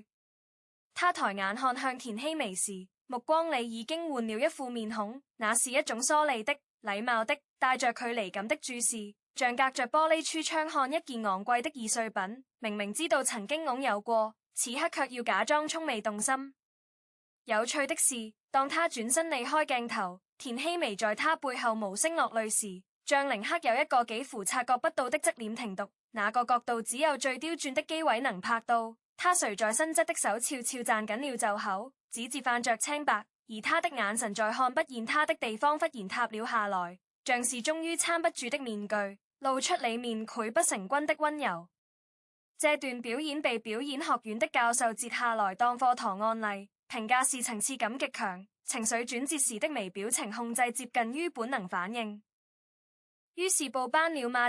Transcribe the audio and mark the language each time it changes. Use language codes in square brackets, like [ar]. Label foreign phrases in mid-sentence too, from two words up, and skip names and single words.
[zh] 他抬眼看向田希薇時，目光裡已經換了一副面孔，那是一種疏離的、禮貌的、帶着距離感的注視，像隔着玻璃櫥窗看一件昂貴的易碎品，明明知道曾經擁有過，此刻卻要假裝從未動心。有趣的是，當他轉身離開鏡頭，田希薇在他背後無聲落淚時，像凌克有一個幾乎察覺不到的側臉停讀，那個角度只有最刁鑽的機位能拍到。他垂在身側的手悄悄攢緊了袖口，指節泛着青白，而他的眼神在看不見他的地方忽然塌了下來，像是終於撐不住的面具，露出裡面潰不成軍的溫柔。這段表演被表演學院的教授截下來當課堂案例，評價是層次感極強，情緒轉折時的微表情控制接近於本能反應。於是報班了嗎？